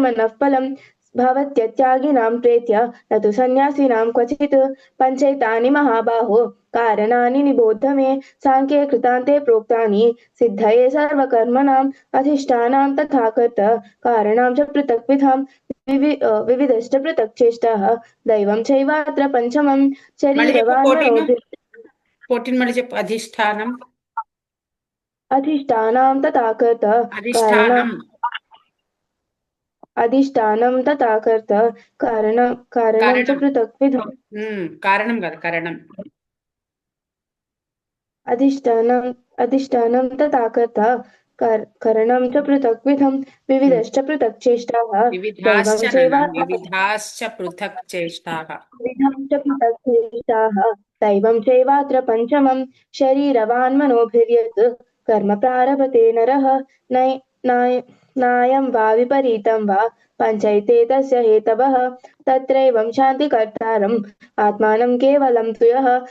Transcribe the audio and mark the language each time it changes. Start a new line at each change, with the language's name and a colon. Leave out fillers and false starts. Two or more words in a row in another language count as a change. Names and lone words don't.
Sanskrit: न फलं भवत्यत्यागिनां प्रेत्य न तु सन्न्यासिनां क्वचित् पञ्चैतानि महाबाहो कारणानि निबोध मे साङ्ख्ये कृतान्ते प्रोक्तानि सिद्धये सर्वकर्मणाम् अधिष्ठानां तथा कर्त कारणां च पृथक्विधां विविधश्च पृथक् चेष्टाः दैवं चैवात्र पञ्चमं शरीरवान्
Telugu: 14 మళ్ళీ చెప్పు.
Sanskrit: अधिष्ठानां तथा कर्त अधिष्ठानं तथा कर्त कारणं च पृथक्विधम्
Telugu: కారణం కాదు కరణం
Sanskrit: अधिष्ठानं तथा कर्त करणं च पृथक्विधं विविधश्च पृथक् चेष्टाः दैवं चैवात्र पञ्चमं शरीरवान् मनोभिर्यत् कर्म प्रारभते नरः नायं वा विपरीतं वा पञ्चैते तस्य हेतवः तत्रैवं शान्तिकर्तारम् आत्मानं केवलं तु यः